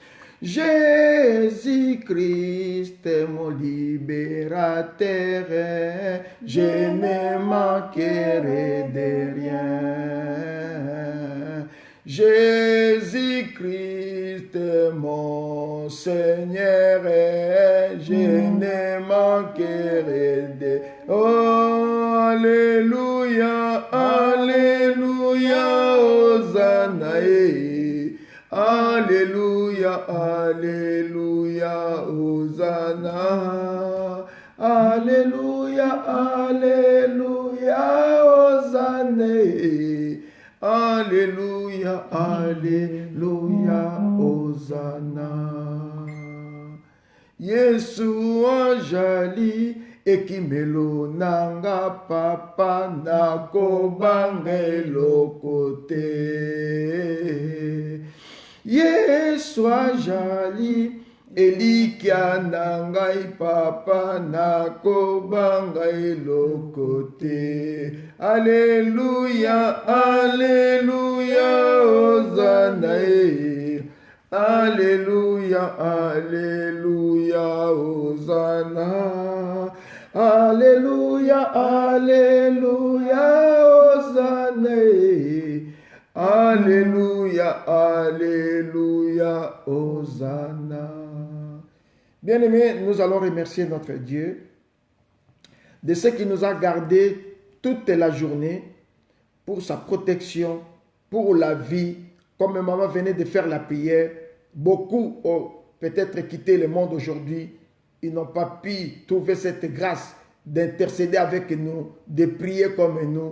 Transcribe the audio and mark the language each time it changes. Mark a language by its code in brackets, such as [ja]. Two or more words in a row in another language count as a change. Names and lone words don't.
[fr] Jésus-Christ est mon libérateur et je ne manquerai de rien. Jésus-Christ est mon Seigneur et je ne manquerai de... Oh, alléluia, alléluia, Hosanna. Alléluia, alléluia, Hosanna. Alléluia, alléluia, Hosanna. Alléluia, alléluia, Hosanna. [ln] Yesu ajali ekimelo nanga papa nakobanga eloko te. Yesu ajali elikia na ngai papa nakobanga eloko te. [fr] Alléluia, alléluia, Hosanna. Alléluia, alléluia, Hosanna. Alléluia, alléluia, Hosanna. Alléluia, alléluia, Hosanna. Bien-aimés, nous allons remercier notre Dieu de ce qui nous a gardés toute la journée pour sa protection, pour la vie. Comme maman venait de faire la prière, beaucoup ont peut-être quitté le monde aujourd'hui ils n'ont pas pu trouver cette grâce d'intercéder avec nous, de prier comme nous.